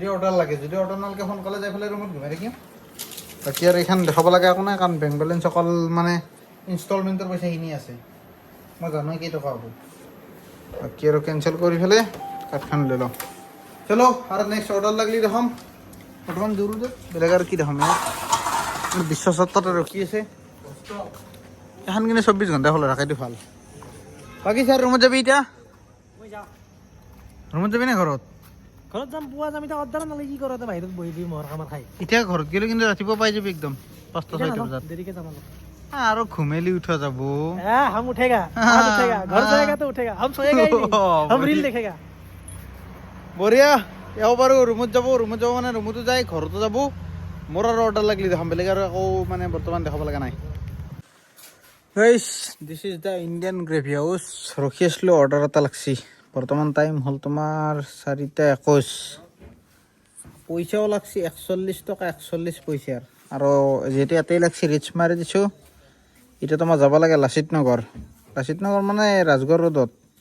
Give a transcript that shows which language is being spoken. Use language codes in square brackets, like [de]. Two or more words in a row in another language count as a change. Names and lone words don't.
[as] অৰ্ডাৰ লাগে যদি অৰ্ডাৰ নালাগে সোনকালে যাই পেলাই ৰুমত ঘূমাই থাকিম বাকী আৰু এইখন দেখাব লগা একো নাই কাৰণ [en] bank balance [as] অকল মানে ইনষ্টলমেণ্টৰ পইচাখিনি আছে মই জানো কেইটকা হ'ব বাকী আৰু কেঞ্চেল কৰি পেলাই কাৰ্ডখন লৈ লওঁ চলো আৰু নেক্সট অৰ্ডাৰ লাগিলে দেখাম বৰ্তমান দূৰ বেলেগ আৰু কি দেখাম বিশ্বাসত তাতে ৰখি আছে এখন কিনে 24 ঘণ্টা খোলা ৰাখাইটো ভাল বাকী ছাৰ ৰুমত যাবি এতিয়া মই যাওঁ ৰুমত যাবি নে ঘৰত ঘৰত যাম পুৱা যাম এতিয়া অৰ্ডাৰ নালাগে কি কৰোঁ বাহিৰত বহি বহি মহৰ কামাৰ খাই এতিয়া ঘৰত গ'লে কিন্তু ৰাতিপুৱা পাই যাবি একদম 5টা 6টা বজাত দেৰিকে যাম অলপ আৰু ঘুমেলি উঠা যাব [hi] हम उठेगा घर जाएगा तो उठेगा हम सोएगा ही नहीं हम रील देखेगा [as] বঢ়িয়া এও বাৰু ৰুমত যাব মানে ৰুমতো যায় ঘৰতো যাব মোৰ আৰু অৰ্ডাৰ লাগিলে দেখাম বেলেগ আৰু একো মানে বৰ্তমান দেখাব লগা নাই [en] guys this is the Indian Gravy House [as] ৰখি আছিলোঁ অৰ্ডাৰ এটা লাগছি বৰ্তমান টাইম হ'ল তোমাৰ 4টা 21 পইচাও লাগছি 41 টকা 41 পইচাৰ আৰু যিহেতু ইয়াতেই লাগছি ৰিচ মাৰি দিছোঁ এতিয়া তোমাৰ যাব লাগে লাচিত নগৰ মানে ৰাজগড় ৰোডত